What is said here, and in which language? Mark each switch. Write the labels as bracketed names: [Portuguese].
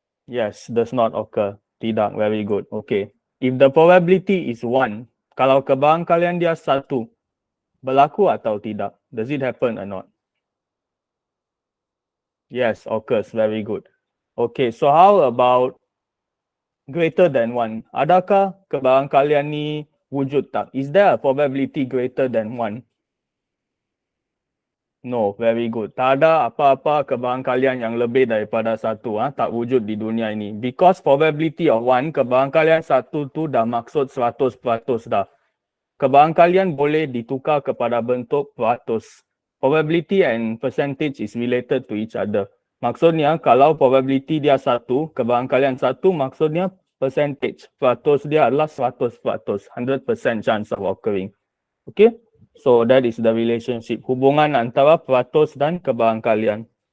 [English] Yes, does not occur. Tidak, very good. Okay. If the probability is 1, [Malay] kalau kebarangkalian dia 1, berlaku atau tidak? [English] Does it happen or not? Yes, occurs, very good. Okay, so how about greater than 1? [Malay] Adakah kebarangkalian ni wujud tak? [English] Is there a probability greater than 1? No, very good. [Malay] Tak ada apa-apa kebarangkalian yang lebih daripada 1, tak wujud di dunia ini. [English] Because probability of 1, [Malay] kebarangkalian 1 tu dah maksud 100% dah. Kebarangkalian boleh ditukar kepada bentuk peratus. [English] Probability and percentage is related to each other. [Malay] Maksudnya kalau probability dia 1, kebarangkalian 1, maksudnya percentage. Peratus dia adalah 100%, [English] 100% chance of occurring. Okay? So that is the relationship. [Malay] Hubungan antara peratus dan kebarangkalian.